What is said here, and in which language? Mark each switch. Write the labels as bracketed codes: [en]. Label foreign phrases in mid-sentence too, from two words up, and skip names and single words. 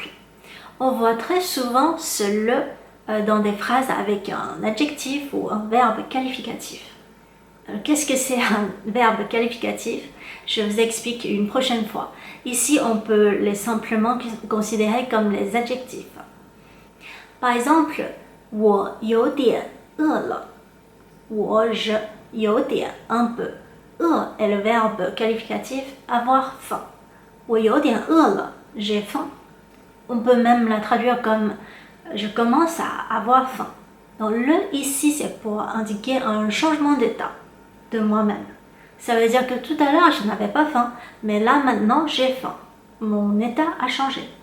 [fr] On voit très souvent ce le dans des phrases avec un adjectif ou un verbe qualificatif. Qu'est-ce que c'est un verbe qualificatif? Je vous explique une prochaine fois. Ici, on peut les simplement considérer comme les adjectifs. Par exemple, [zh] 我有点饿了. [fr] je 有点 un peu. 饿 est le verbe qualificatif avoir faim. [zh] 我有点饿了, [fr] j'ai faim. On peut même la traduire comme je commence à avoir faim. Donc le ici c'est pour indiquer un changement d'état de moi-même. Ça veut dire que tout à l'heure je n'avais pas faim, mais là maintenant j'ai faim. Mon état a changé.